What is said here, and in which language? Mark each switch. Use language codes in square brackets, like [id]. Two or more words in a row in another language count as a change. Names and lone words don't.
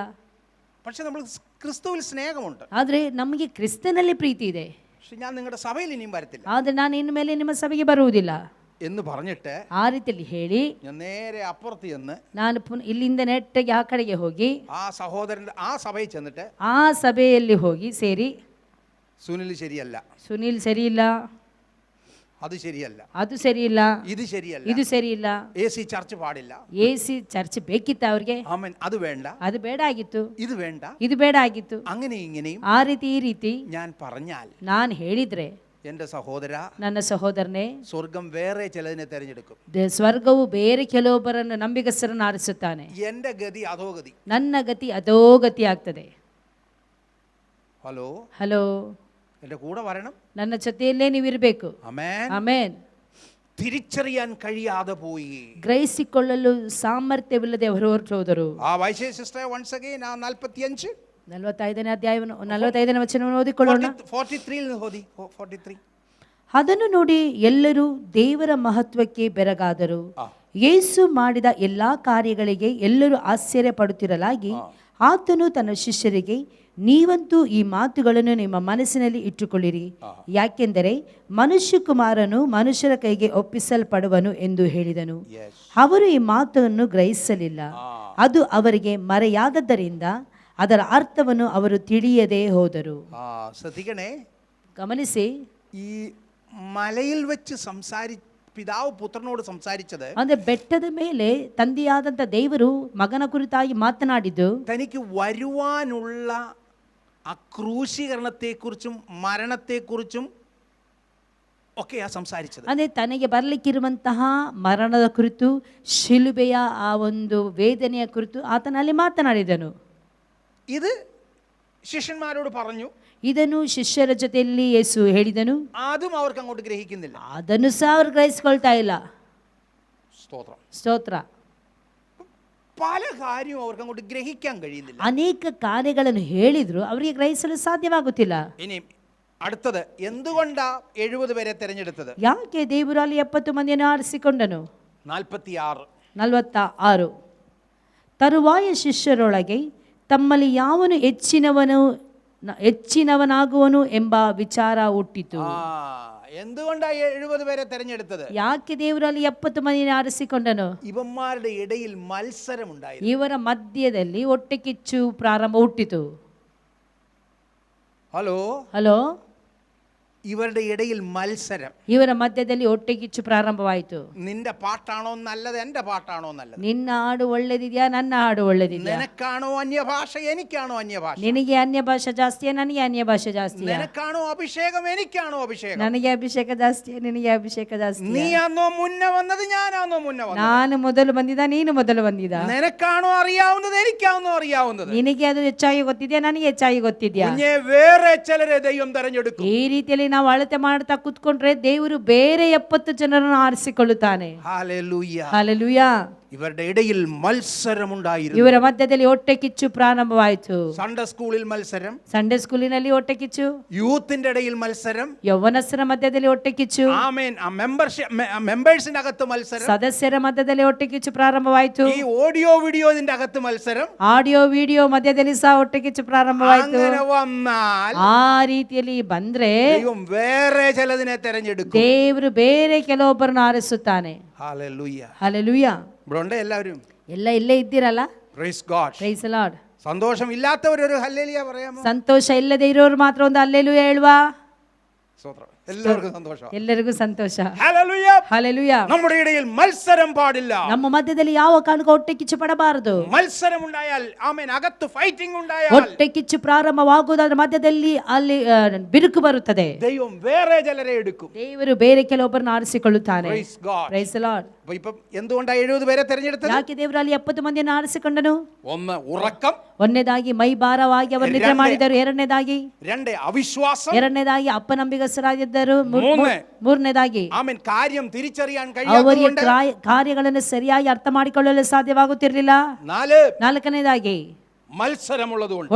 [ml] പക്ഷെ നമ്മൾ ക്രിസ്തുവിൽ സ്നേഹമുണ്ട്, [kn] ಆದರೆ ನಮಗೆ ಕ್ರಿಸ್ತನಲ್ಲಿ ಪ್ರೀತಿ ಇದೆ. [ml] പക്ഷെ ഞാൻ നിങ്ങളുടെ സഭയിൽ ഇനിയും വരത്തില്ല, [kn] ಆದರೆ ನಾನು ಇನ್ನು ಮೇಲೆ ನಿಮ್ಮ ಸಭೆಗೆ ಬರುವುದಿಲ್ಲ [ml] എന്ന് പറഞ്ഞിട്ട് [kn] ಆ ರೀತಿಯಲ್ಲಿ ಹೇಳಿ [ml] ഞാൻ നേരെ ಅಪ್ಪುറത്ത് ചെന്ന് [kn] ನಾನು ಇಲ್ಲಿಂದ ನೆಟ್ಟಗೆ ಆ ಕಡೆಗೆ ಹೋಗಿ [ml] ആ സഹോദരന്റെ ആ സഭയിൽ ചെന്നിട്ട് [kn] ಆ ಸಭೆಯಲ್ಲಿ ಹೋಗಿ ಸೇರಿ, [ml] സുനിൽ ശരിയല്ല, [kn] ಸುನಿಲ್ ಸರಿಯಿಲ್ಲ, [ml] അത് ശരിയല്ല, [kn] ಅದು ಸರಿಯಿಲ್ಲ, [ml] ഇത് ശരിയല്ല, [kn] ಇದು ಸರಿಯಿಲ್ಲ, [ml] AC ചർച്ച് പാടില്ല, [kn] AC ಚರ್ಚ್ ಬೇಕಿತ್ತ ಅವ್ರಿಗೆ, [ml] ആമേൻ, അത് വേണ്ട, [kn] ಅದು ಬೇಡ ಆಗಿತ್ತು, [ml] ഇത് വേണ്ട, [kn] ಇದು ಬೇಡ ಆಗಿತ್ತು. [ml] അങ്ങനെ ഇങ്ങനെയും [kn] ಆ ರೀತಿ ಈ ರೀತಿ [ml] ഞാൻ പറഞ്ഞാൽ, [kn] ನಾನು ಹೇಳಿದ್ರೆ, [ml] എൻ്റെ സഹോദര, [kn] ನನ್ನ ಸಹೋದರನೇ, [ml] സ്വർഗം വേറെ ചിലതിനെ തെരഞ്ഞെടുക്കും. [kn] ಸ್ವರ್ಗವು ಬೇರೆ ಕೆಲವೊಬ್ಬರನ್ನು ನಂಬಿಗಸ್ತರನ್ನು ಆರಿಸುತ್ತಾನೆ. [ml] എൻ്റെ ಗതി ಅಧೋಗತಿ, [kn] ನನ್ನ ಗತಿ ಅಧೋಗತಿ ಆಗ್ತದೆ. ಹಲೋ, [ml] എൻ്റെ കൂടെ വരണം, [kn] ನನ್ನ ಜೊತೆಯಲ್ಲೇ ನೀವಿರಬೇಕು. ಆಮೆನ್. ಆಮೆನ್. [ml] തിരിച്ചറിയാൻ കഴിയാതെ പോയി. [kn] ಗ್ರಹಿಸಿಕೊಳ್ಳಲು ಸಾಮರ್ಥ್ಯವಿಲ್ಲದೆ ಹೊರಟು ಹೋದರು. [ml] ആ വൈശേ സിസ്റ്റർ [en] once again [ml] ആ 45 [kn] 45ನೇ ಅಧ್ಯಾಯವನ್ನು 45ನೇ ವಚನವನ್ನು ಓದಿಕೊಳ್ಳೋಣ. 43 ಓದಿ 43. ಅದನ್ನು ನೋಡಿ ಎಲ್ಲರೂ ದೇವರ ಮಹತ್ವಕ್ಕೆ ಬೆರಗಾದರು. ಯೇಸು ಮಾಡಿದ ಎಲ್ಲಾ ಕಾರ್ಯಗಳಿಗೆ ಎಲ್ಲರೂ ಆಶ್ಚರ್ಯ ಪಡುತ್ತಿರಲಾಗಿ ಆತನು ತನ್ನ ಶಿಷ್ಯರಿಗೆ, ನೀವಂತೂ ಈ ಮಾತುಗಳನ್ನು ನಿಮ್ಮ ಮನಸ್ಸಿನಲ್ಲಿ ಇಟ್ಟುಕೊಳ್ಳಿರಿ, ಯಾಕೆಂದರೆ ಮನುಷ್ಯಕುಮಾರನು ಮನುಷ್ಯರ ಕೈಗೆ ಒಪ್ಪಿಸಲ್ಪಡುವನು ಎಂದು ಹೇಳಿದನು. ಅವರು ಈ ಮಾತನ್ನು ಗ್ರಹಿಸಲಿಲ್ಲ. ಅದು ಅವರಿಗೆ ಮರೆಯಾದದ್ದರಿಂದ ಅದರ ಅರ್ಥವನ್ನು ಅವರು ತಿಳಿಯದೇ ಹೋದರು. [ml] ശ്രദ്ധിക്കണേ, [kn] ಗಮನಿಸಿ, [ml] ഈ മലയിൽ വെച്ച് പിതാവ് പുത്രനോട് സംസാരിച്ചത്, [kn] ಅಂದ್ರೆ ಬೆಟ್ಟದ ಮೇಲೆ ತಂದೆಯಾದಂತ ದೇವರು ಮಗನ ಕುರಿತಾಗಿ ಮಾತನಾಡಿದ್ದು [ml] തനിക്ക് വരുവാനുള്ള ആ ക്രൂശീകരണത്തെക്കുറിച്ചും മരണത്തെക്കുറിച്ചും ഒക്കെയാ സംസാരിച്ചത്. [kn] ಅಂದ್ರೆ ತನಗೆ ಬರಲಿಕ್ಕಿರುವಂತಹ ಮರಣದ ಕುರಿತು, ಶಿಲುಬೆಯ ಆ ಒಂದು ವೇದನೆಯ ಕುರಿತು ಆತನಲ್ಲಿ ಮಾತನಾಡಿದನು. [ml] ഇത് ശിഷ്യന്മാരോട് പറഞ്ഞു. [kn] ಇದನ್ನು ಶಿಷ್ಯರ ಜೊತೆಯಲ್ಲಿ ಯೇಸು ಹೇಳಿದನು. [ml] അതും അവർക്ക് അങ്ങോട്ട് ഗ്രഹിക്കുന്നില്ല. [kn] ಅದನ್ನು ಸಹ ಅವರು ಗ್ರಹಿಸಿಕೊಳ್ತಾ ಇಲ್ಲ. ಸ್ತೋತ್ರ. [ml] പല കാര്യവും അവർക്ക് അങ്ങോട്ട് ഗ്രഹിക്കാൻ കഴിയുന്നില്ല. [kn] ಅನೇಕ ಕಾರ್ಯಗಳನ್ನು ಹೇಳಿದ್ರು ಅವರಿಗೆ ಗ್ರಹಿಸಲು ಸಾಧ್ಯವಾಗುತ್ತಿಲ್ಲ. [ml] ഇനി അടുത്തത്, എന്തുകൊണ്ടാ 70 പേരെ തിരഞ്ഞെടുത്തത്? [kn] ಯಾಕೆ ದೇವರು ಅಲ್ಲಿ 70 ಮಂದಿಯನ್ನು ಆರಿಸಿಕೊಂಡನು? 46. ತರುವಾಯ ಶಿಷ್ಯರೊಳಗೆ ತಮ್ಮಲ್ಲಿ ಯಾವನು ಹೆಚ್ಚಿನವನಾಗುವನು ಎಂಬ ವಿಚಾರ ಹುಟ್ಟಿತು. [ml] എന്തുകൊണ്ടാ 70 പേരെ തിരഞ്ഞെടുത്തത്? [kn] ಯಾಕೆ ದೇವರಲ್ಲಿ 70 ಮಂದಿಯನ್ನು ಆರಿಸಿಕೊಂಡನು? [ml] ഇവന്മാരുടെ ഇടയിൽ മത്സരം ഉണ്ടായി. [kn] ಇವರ ಮಧ್ಯದಲ್ಲಿ ಹೊಟ್ಟೆ ಕಿಚ್ಚು ಪ್ರಾರಂಭ ಹುಟ್ಟಿತು. ಹಲೋ, [ml] ഇവരുടെ ഇടയിൽ മത്സരം. [kn] ಇವರ ಮಧ್ಯದಲ್ಲಿ ಹೊಟ್ಟೆ ಕಿಚ್ಚು ಪ್ರಾರಂಭವಾಯಿತು. [ml] നിന്റെ പാട്ടാണോ നല്ലത്, എന്റെ പാട്ടാണോ നല്ലത്? [kn] ನಿನ್ನ ಹಾಡು ಒಳ್ಳೆದಿದೆಯಾ, ನನ್ನ ಹಾಡು ಒಳ್ಳೆದಿದೆಯಾ? [ml] നിനക്കാണോ അന്യഭാഷ, എനിക്കാണോ അന്യഭാഷ? [kn] ನಿನಗೆ ಅನ್ಯ ಭಾಷೆ ಜಾಸ್ತಿಯಾ, ನನಗೆ ಅನ್ಯ ಭಾಷೆ ಜಾಸ್ತಿಯಾ? [ml] നിനക്കാണോ അഭിഷേകം, എനിക്കാണോ അഭിഷേകം? [kn] ನನಗೆ ಅಭಿಷೇಕ ಜಾಸ್ತಿಯಾ, ನಿನಗೆ ಅಭಿಷೇಕ ಜಾಸ್ತಿ? [ml] നീയാണോ മുന്നേ വന്നത്, ഞാനാണോ മുന്നേ വന്നത്? [kn] ನಾನು ಮೊದಲು ಬಂದಿದ್ದ, ನೀನು ಮೊದಲು ಬಂದಿದ್ದ? [ml] നിനക്കാണോ അറിയാവുന്നത്, എനിക്കാണോ അറിയാവുന്നത്? [kn] ನಿನಗೆ ಅದು ಹೆಚ್ಚಾಗಿ ಗೊತ್ತಿದೆಯಾ, ನನಗೆ ಹೆಚ್ಚಾಗಿ ಗೊತ್ತಿದೆಯಾ? [ml] വേറെ ചിലരെ ദൈവം തെരഞ്ഞെടുക്കും. [kn] ಈ ರೀತಿಯಲ್ಲಿ ನಾವು ಅಳತೆ ಮಾಡ್ತಾ ಕೂತ್ಕೊಂಡ್ರೆ ದೇವರು ಬೇರೆ 70 ಜನರನ್ನು ಆರಿಸಿಕೊಳ್ಳುತ್ತಾನೆ. [ml] ഹല്ലേലൂയ. ഇവരുടെ ഇടയിൽ മത്സരമുണ്ടായിരുന്നു. [kn] ಇವರ ಮಧ್ಯದಲ್ಲಿ ಹೊಟ್ಟೆ ಕಿಚ್ಚು ಪ್ರಾರಂಭವಾಯಿತು. [en] Sunday school-ിൽ [ml] മത്സരം, [en] Sunday school-ನಲ್ಲಿ [kn] ಹೊಟ್ಟೆ ಕಿಚ್ಚು. [ml] യൂത്തിന്റെ ഇടയിൽ മത്സരം, [kn] ಯೌವನಸ್ಥರ ಮಧ್ಯದಲ್ಲಿ ಹೊಟ್ಟೆ ಕಿಚ್ಚು. [ml] ആമേൻ. മെമ്പേഴ്സിന്റെ അകത്ത് മത്സരം, [kn] ಸದಸ್ಯರ ಮಧ್ಯದಲ್ಲಿ ಹೊಟ್ಟೆ ಕಿಚ್ಚು ಪ್ರಾರಂಭವಾಯಿತು. [ml] ഈ [en] audio video-ന്റെ [ml] അകത്ത് മത്സരം, [en] audio video [kn] ಮಧ್ಯದಲ್ಲಿ ಸಹ ಹೊಟ್ಟೆ ಕಿಚ್ಚು ಪ್ರಾರಂಭವಾಯಿತು. [ml] അങ്ങനെ വന്നാൽ [kn] ಆ ರೀತಿಯಲ್ಲಿ ಬಂದ್ರೆ [ml] ദൈവം വേറെ ചിലതിനെ തെരഞ്ഞെടുക്കും. [kn] ದೇವರು ಬೇರೆ ಕೆಲವೊಬ್ಬರನ್ನು ಆರಿಸುತ್ತಾನೆ. [ml] ഹല്ലേലൂയ. ഇവിടെ ഉണ്ട് എല്ലാവരും? [kn] ಎಲ್ಲ ಇಲ್ಲೇ ಇದ್ದೀರಲ್ಲ? [en] Praise God. Praise the Lord. [ml] സന്തോഷം ഇല്ലാത്തവരൊരു ഹല്ലേലൂയ പറയാമോ? [kn] ಸಂತೋಷ ಇಲ್ಲದೆ ಇರೋರು ಮಾತ್ರ ಒಂದು ಹಲ್ಲೆಲೂಯಾ ಹೇಳುವ. [ml] സ്തോത്രം. എല്ലാവർക്കും സന്തോഷം. [kn] ಎಲ್ಲರಿಗೂ ಸಂತೋಷ. [ml] ഹല്ലേലൂയ. [kn] ಹಲ್ಲೆಲೂಯಾ. [ml] നമ്മുടെ ഇടയിൽ മത്സരം പാടില്ല. [kn] ನಮ್ಮ ಮಧ್ಯದಲ್ಲಿ ಯಾವ ಕಾರಣಕ್ಕೂ ಹೊಟ್ಟೆ ಕಿಚ್ಚು ಪಡಬಾರದು. [ml] മത്സരം ഉണ്ടായാൽ, ആമേൻ, അകത്ത് ഫൈറ്റിംഗ് ഉണ്ടായാൽ, [kn] ಹೊಟ್ಟೆ ಕಿಚ್ಚು ಪ್ರಾರಂಭವಾಗುವುದರ ಮಧ್ಯದಲ್ಲಿ ಅಲ್ಲಿ ಬಿರುಕು ಬರುತ್ತದೆ. [ml] ദൈവം വേറെ ചിലരെ എടുക്കും. [kn] ದೇವರು ಬೇರೆ ಕೆಲವೊಬ್ಬರನ್ನು ಆರಿಸಿಕೊಳ್ಳುತ್ತಾನೆ. [en] Praise God. Praise the Lord. [ml] ഇപ്പം എന്തുകൊണ്ടാണ് 70 പേരെ തെരഞ്ഞെടുത്തത്? [kn] ಯಾಕೆ ದೇವರು ಅಲ್ಲಿ 70 ಮಂದಿಯನ್ನು ಆರಿಸಿಕೊಂಡನು? [ml] ഒന്ന്, ഉറക്കം. [kn] ಒಂದನೇದಾಗಿ ಮೈ ಭಾರವಾಗಿ ಅವರು ನಿದ್ರೆ ಮಾಡಿದರು. ಎರಡನೇದಾಗಿ [ml] ಅವಿಶ್ವಾസം. [kn] ಎರಡನೇದಾಗಿ ಅಪನಂಬಿಗಸ್ತರಾಗಿದ್ದರು. ಮೂರನೇದಾಗಿ [ml] ആമേൻ, കാര്യ തിരിച്ചറിയാൻ [kn] ಅವರಿಗೆ [ml] കഴിയാത്തതുകൊണ്ട് [kn] ಕಾರ್ಯಗಳನ್ನು ಸರಿಯಾಗಿ ಅರ್ಥ ಮಾಡಿಕೊಳ್ಳಲು ಸಾಧ್ಯವಾಗುತ್ತಿರಲಿಲ್ಲ. ನಾಲ್ಕನೇದಾಗಿ [ml] മത്സരമുള്ളതുകൊണ്ട്,